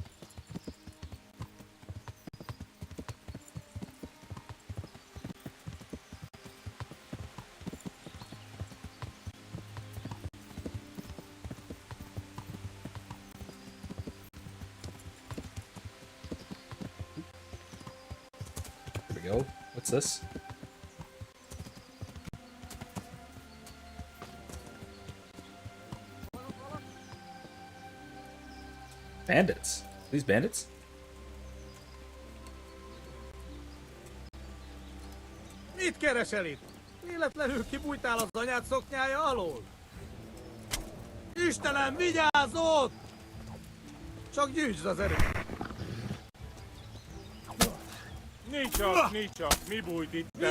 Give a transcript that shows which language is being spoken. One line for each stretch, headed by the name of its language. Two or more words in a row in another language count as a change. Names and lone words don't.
English: Here we go. What's this? Bandits. These bandits?
Hungarian: Mit keresel itt? Véletlenül kibújtál az anyád szoknyája alól? Istenem, vigyázz ott! Csak gyűjtsd az erőt! Nincs csak, mi bújt itt elő?